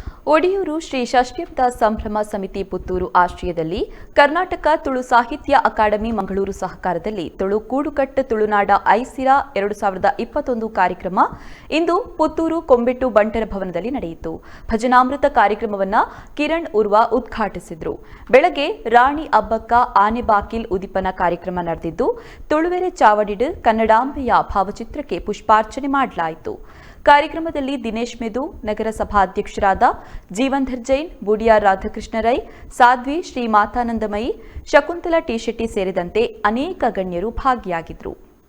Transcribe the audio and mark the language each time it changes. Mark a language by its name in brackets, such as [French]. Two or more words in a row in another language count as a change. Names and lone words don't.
[Kannada] ಒಡಿಯೂರು ಶ್ರೀ ಷಷ್ಠ್ಯಬ್ದ ಸಂಭ್ರಮ ಸಮಿತಿ ಪುತ್ತೂರು ಆಶ್ರಯದಲ್ಲಿ ಕರ್ನಾಟಕ ತುಳು ಸಾಹಿತ್ಯ ಅಕಾಡೆಮಿ ಮಂಗಳೂರು ಸಹಕಾರದಲ್ಲಿ ತುಳು ಕೂಡುಕಟ್ಟು ತುಳುನಾಡ ಐಸಿರಾ 2021 ಕಾರ್ಯಕ್ರಮ ಇಂದು ಪುತ್ತೂರು ಕೊಂಬೆಟ್ಟು ಬಂಟರ ಭವನದಲ್ಲಿ ನಡೆಯಿತು. ಭಜನಾಮೃತ ಕಾರ್ಯಕ್ರಮವನ್ನು ಕಿರಣ್ ಉರ್ವ ಉದ್ಘಾಟಿಸಿದರು. ಬೆಳಗ್ಗೆ ರಾಣಿ ಅಬ್ಬಕ್ಕ [Tulu] ಆನೆಬಾಕಿಲ್ ಉದಿಪನ [Kannada] ಕಾರ್ಯಕ್ರಮ ನಡೆದಿದ್ದು, [Tulu] ತುಳುವೆರೆ ಚಾವಡಿಡ್ [Kannada] ಕನ್ನಡಾಂಬೆಯ ಭಾವಚಿತ್ರಕ್ಕೆ ಪುಷ್ಪಾರ್ಚನೆ ಮಾಡಲಾಯಿತು. ಕಾರ್ಯಕ್ರಮದಲ್ಲಿ ದಿನೇಶ್ ಮೆದು, ನಗರಸಭಾಧ್ಯಕ್ಷರಾದ ಜೀವಂಧರ್ ಜೈನ್, ಬುಡಿಯಾರ್ ರಾಧಾಕೃಷ್ಣ ರೈ, ಸಾಧ್ವಿ ಶ್ರೀ ಮಾತಾನಂದಮಯಿ, ಶಕುಂತಲಾ ಟಿ ಶೆಟ್ಟಿ ಸೇರಿದಂತೆ ಅನೇಕ ಗಣ್ಯರು ಭಾಗಿಯಾಗಿದ್ದರು.